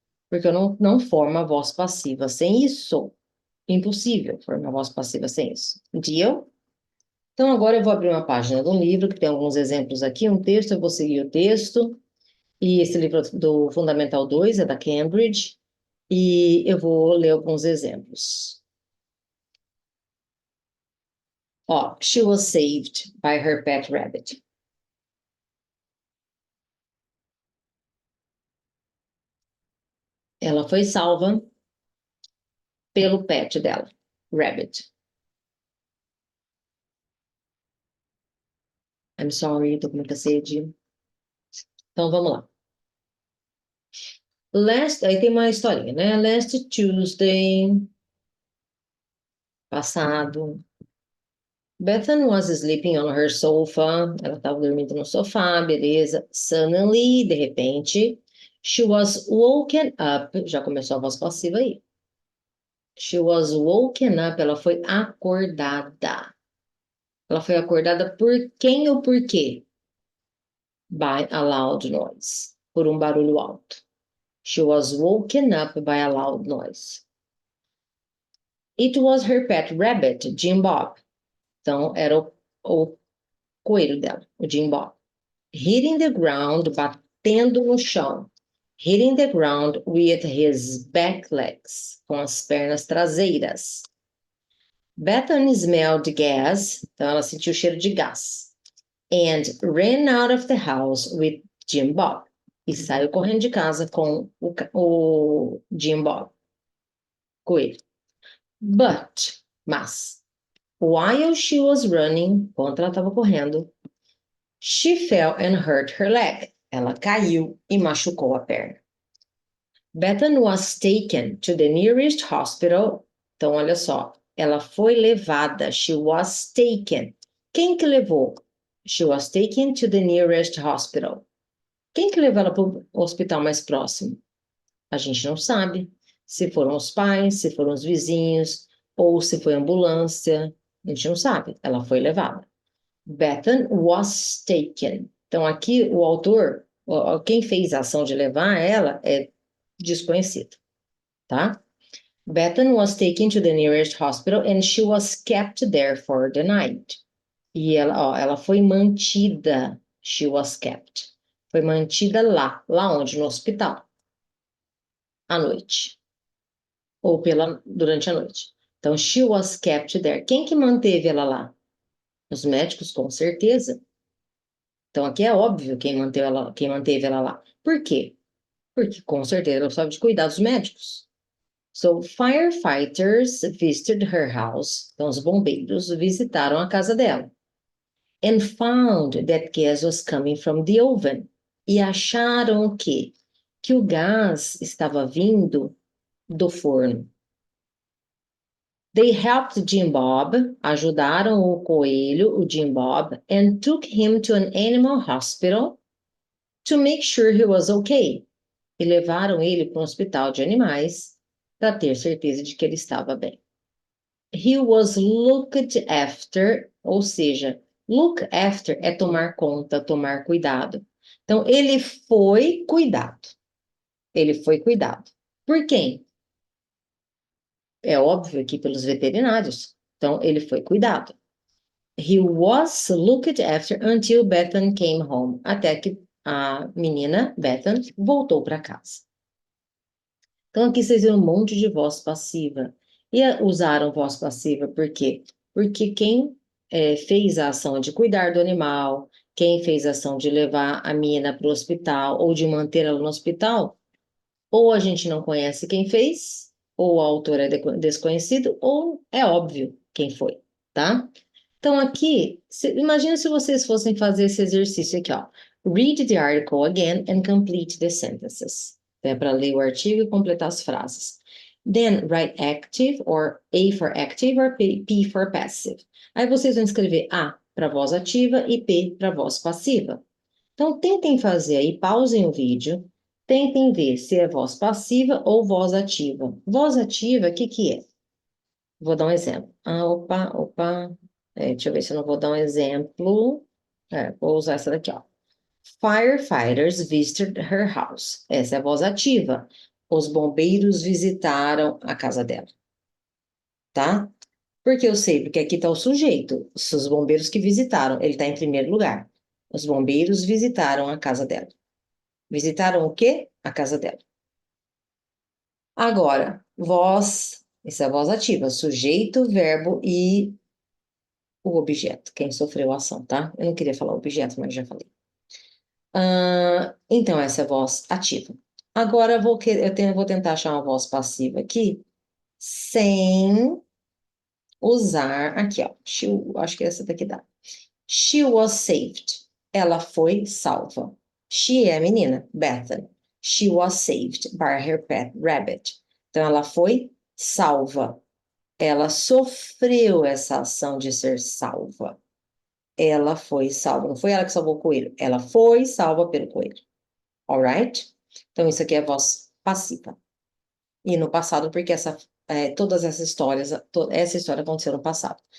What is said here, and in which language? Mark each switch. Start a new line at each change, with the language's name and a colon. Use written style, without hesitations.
Portuguese: Porque eu não formo a voz passiva sem isso. Impossível formar a voz passiva sem isso.
English: Deal?
Portuguese: Então, agora eu vou abrir uma página do livro, que tem alguns exemplos aqui, um texto, eu vou seguir o texto. E esse livro do Fundamental 2 é da Cambridge. E eu vou ler alguns exemplos.
English: Ó, she was saved by her pet rabbit.
Portuguese: Ela foi salva pelo pet dela, rabbit.
English: I'm sorry,
Portuguese: tô com muita sede. Então, vamos lá. Aí tem uma historinha, né?
English: Last Tuesday, passado, Bethan was sleeping on her sofa.
Portuguese: Ela estava dormindo no sofá, beleza.
English: Suddenly,
Portuguese: de repente,
English: she was woken up.
Portuguese: Já começou a voz passiva aí.
English: She was woken up.
Portuguese: Ela foi acordada. Ela foi acordada por quem ou por quê?
English: By a loud noise.
Portuguese: Por um barulho alto.
English: She was woken up by a loud noise. It was her pet rabbit, Jim Bob.
Portuguese: Então, era o coelho dela, o Jim Bob.
English: Hitting the ground,
Portuguese: batendo no chão.
English: Hitting the ground with his back legs,
Portuguese: com as pernas traseiras.
English: Bethany smelled gas,
Portuguese: então ela sentiu o cheiro de gás.
English: And ran out of the house with Jim Bob.
Portuguese: E saiu correndo de casa com o Jim Bob, coelho.
English: Mas, while she was running,
Portuguese: enquanto ela estava correndo,
English: she fell and hurt her leg.
Portuguese: Ela caiu e machucou a perna.
English: Bethan was taken to the nearest hospital.
Portuguese: Então, olha só, ela foi levada.
English: She was taken.
Portuguese: Quem que levou?
English: She was taken to the nearest hospital.
Portuguese: Quem que levou ela para o hospital mais próximo? A gente não sabe. Se foram os pais, se foram os vizinhos, ou se foi ambulância. A gente não sabe. Ela foi levada.
English: Bethan was taken.
Portuguese: Então, aqui o autor, quem fez a ação de levar ela é desconhecido, tá?
English: Bethan was taken to the nearest hospital and she was kept there for the night.
Portuguese: E ela foi mantida.
English: She was kept.
Portuguese: Foi mantida lá onde? No hospital. À noite. Ou durante a noite. Então, she was kept there. Quem que manteve ela lá? Os médicos, com certeza. Então, aqui é óbvio quem manteve ela lá. Por quê? Porque, com certeza, ela precisava de cuidados médicos.
English: So, firefighters visited her house.
Portuguese: Então, os bombeiros visitaram a casa dela.
English: And found that gas was coming from the oven.
Portuguese: E acharam que que o gás estava vindo do forno.
English: They helped Jim Bob,
Portuguese: ajudaram o coelho, o Jim Bob,
English: and took him to an animal hospital to make sure he was okay.
Portuguese: E levaram ele para um hospital de animais para ter certeza de que ele estava bem.
English: He was looked after,
Portuguese: ou seja, look after é tomar conta, tomar cuidado. Então, ele foi cuidado. Ele foi cuidado. Por quem? É óbvio que pelos veterinários. Então, ele foi cuidado.
English: He was looked after until Bethan came home.
Portuguese: Até que a menina, Bethan, voltou para casa. Então, aqui vocês viram um monte de voz passiva. E usaram voz passiva por quê? Porque quem fez a ação de cuidar do animal, quem fez a ação de levar a menina para o hospital ou de manter ela no hospital, ou a gente não conhece quem fez, ou o autor é desconhecido, ou é óbvio quem foi, tá? Então, aqui, imagina se vocês fossem fazer esse exercício aqui, ó.
English: Read the article again and complete the sentences.
Portuguese: É para ler o artigo e completar as frases.
English: Then, write active, or A for active, or P for passive.
Portuguese: Aí vocês vão escrever A para voz ativa e P para voz passiva. Então, tentem fazer aí, pausem o vídeo, tentem ver se é voz passiva ou voz ativa. Voz ativa, o que que é? Vou dar um exemplo. Opa. Deixa eu ver se eu não vou dar um exemplo. Vou usar essa daqui, ó.
English: Firefighters visited her house.
Portuguese: Essa é a voz ativa. Os bombeiros visitaram a casa dela. Tá? Porque eu sei, porque aqui está o sujeito. Os bombeiros que visitaram. Ele está em primeiro lugar. Os bombeiros visitaram a casa dela. Visitaram o quê? A casa dela. Agora, voz. Isso é a voz ativa. Sujeito, verbo e o objeto, quem sofreu a ação, tá? Eu não queria falar objeto, mas já falei. Então, essa é a voz ativa. Agora, vou tentar achar uma voz passiva aqui, sem usar. Aqui, ó. Acho que essa daqui dá.
English: She was saved.
Portuguese: Ela foi salva. She é a menina, Bethan.
English: She was saved by her pet rabbit.
Portuguese: Então, ela foi salva. Ela sofreu essa ação de ser salva. Ela foi salva. Não foi ela que salvou o coelho. Ela foi salva pelo coelho.
English: Alright?
Portuguese: Então, isso aqui é voz passiva. E no passado, porque todas essas histórias, essa história aconteceu no passado.